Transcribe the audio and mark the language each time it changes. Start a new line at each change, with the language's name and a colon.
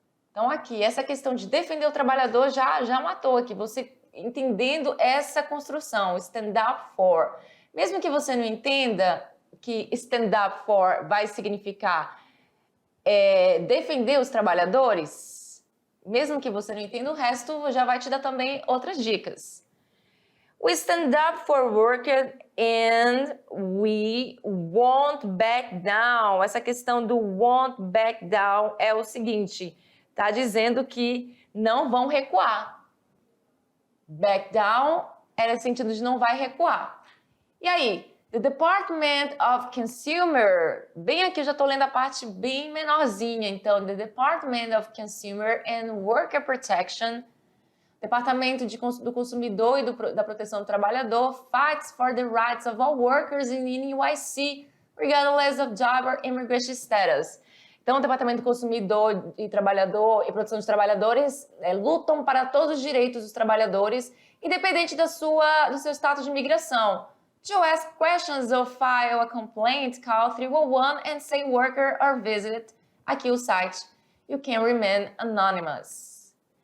Portuguese: Então, aqui, essa questão de defender o trabalhador já matou aqui, você entendendo essa construção,
English: stand up for.
Portuguese: Mesmo que você não entenda que
English: stand up for
Portuguese: vai significar defender os trabalhadores, mesmo que você não entenda o resto, já vai te dar também outras dicas.
English: We stand up for workers and we won't back down.
Portuguese: Essa questão do
English: won't back down
Portuguese: é o seguinte, tá dizendo que não vão recuar.
English: Back down
Portuguese: é no sentido de não vai recuar. E aí,
English: The Department of Consumer,
Portuguese: bem aqui eu já estou lendo a parte bem menorzinha, então,
English: the Department of Consumer and Worker Protection,
Portuguese: Departamento do Consumidor e da Proteção do Trabalhador,
English: fights for the rights of all workers in NYC, regardless of job or immigration status.
Portuguese: Então, o Departamento do Consumidor e Trabalhador e Proteção dos Trabalhadores lutam para todos os direitos dos trabalhadores, independente do seu status de imigração.
English: To ask questions or file a complaint, call 311 and say worker or visit
Portuguese: aqui o site.
English: You can remain anonymous.